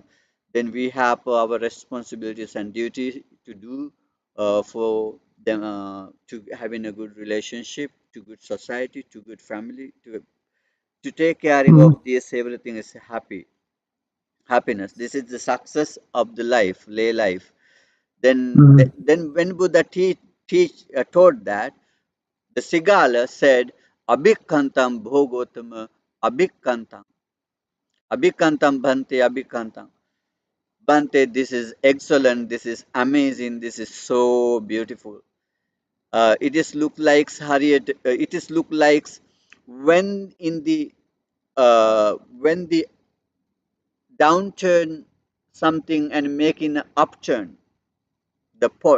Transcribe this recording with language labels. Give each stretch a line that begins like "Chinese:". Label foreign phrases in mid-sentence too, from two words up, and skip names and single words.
English: Then we have our responsibilities and duties to do for them to having a good relationship, to good society, to good family, to take caring of this. Everything is happiness. This is the success of the life, lay life. Then when Buddha taught that, the Sigala said,
Pali: Abhikantam bhogotama abhikantam. Abhikantam bhante abhikantam. Bhante,
English: this is excellent, this is amazing, this is so beautiful. It is look like Harriet. It is look like when in the when the downturn something and making an upturn the pot.